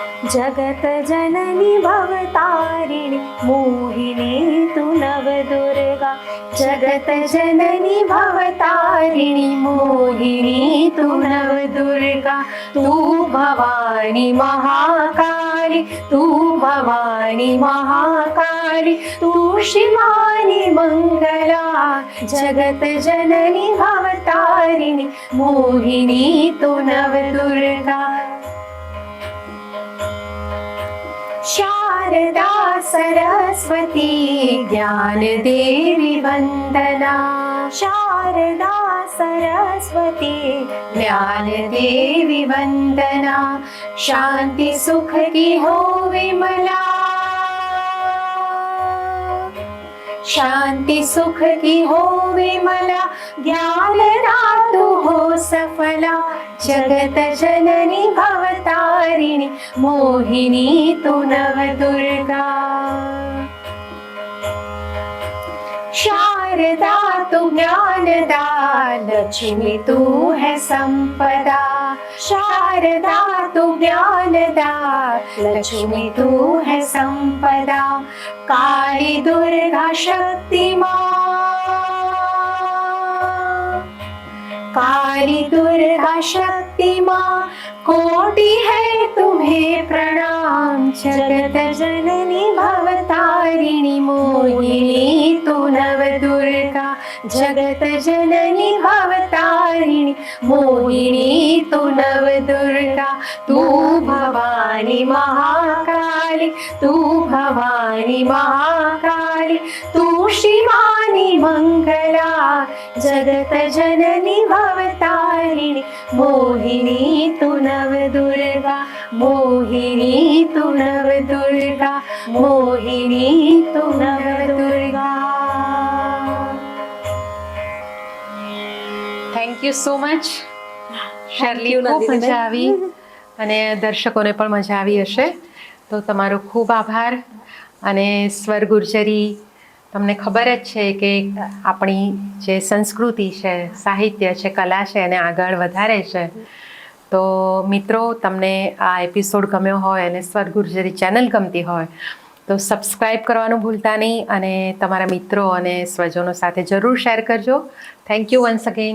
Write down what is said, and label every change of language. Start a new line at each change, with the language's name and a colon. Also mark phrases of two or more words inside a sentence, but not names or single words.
Hindi: जगत जननी भवतारिणी मोहिनी तु नवदुर्गा जगत जननी भवतारिणी मोहिनी तु नवदुर्गा तू भवानी महाकाली तू भवानी महाकाली तू शिवानी मंगला जगत जननी भवतारिणी मोहिनी तु नवदुर्गा शारदा सरस्वती ज्ञान देवी वंदना शारदा सरस्वती ज्ञान देवी वंदना शांति सुख की हो विमला शांति सुख की हो विमला ज्ञान दातु हो सफला जगत जननी भवतारिणी मोहिनी तु नवदुर्गा शारदा तु ज्ञानदा लक्ष्मी तू है संपदा शारदा तु ज्ञानदा लक्ष्मी तू है संपदा काली दुर्गा शक्ति माँ काली दुर्गा शक्ति माँ कोटि है तुम्हें प्रणाम जगत जननी भवतारिणी मोहिनी तु नवदुर्गा जगत जननी भवतारिणी मोहिनी तु नवदुर्गा तू भवानी महाकाली तू भवानी महाकाली तू शिवानी मंगला जगत जननी भवतारिणी मोहिनी तु नवदुर्गा मोहिनी तु नवदुर्गा मोहिनी तु नवदुर्गा
English: thank you so much
Gujarati: શર્લી ખૂબ મજા આવી અને દર્શકોને પણ મજા આવી હશે તો તમારો ખૂબ આભાર અને સ્વર ગુર્જરી તમને ખબર જ છે કે આપણી જે સંસ્કૃતિ છે સાહિત્ય છે કલા છે એને આગળ વધારે છે તો મિત્રો તમને આ એપિસોડ ગમ્યો હોય અને સ્વર ગુર્જરી ચેનલ ગમતી હોય તો સબસ્ક્રાઈબ કરવાનું ભૂલતા નહીં અને તમારા મિત્રો અને સ્વજનો સાથે જરૂર શેર કરજો
English: thank you once again